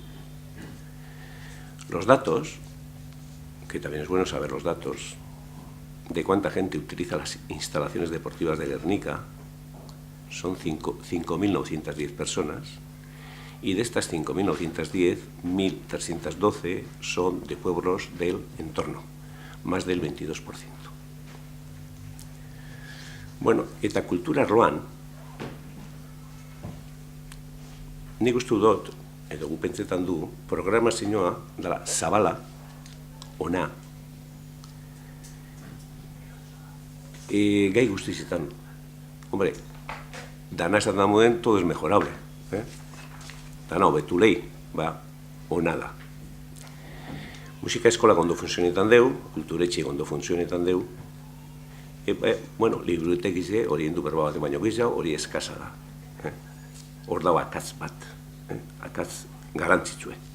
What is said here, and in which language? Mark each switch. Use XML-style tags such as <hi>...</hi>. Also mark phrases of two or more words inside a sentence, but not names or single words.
<es>Los datos, que también es bueno saber los datos, de cuánta gente utiliza las instalaciones deportivas de Guernica, son 5.910 personas, y de estas 5.910, 1.312 son de pueblos del entorno, más del 22%.</es> <eu>Bueno, eta kultura arloan, nik uste dut, edo gu pentsetan du, programazioa dela zabala, ona, gai guztietan. Hombre, dana esan damuen,</eu> <es>todo es mejorable.</es> <eu>Dana hobetu lehi, ona da. Musika eskola ondo funtzionetan deu, kulturetxe ondo funtzionetan deu, bueno, librutegize hori endu berba bat baino gehiago, hori eskasa da. Hor dago akatz bat, akatz garantzitsue.</eu>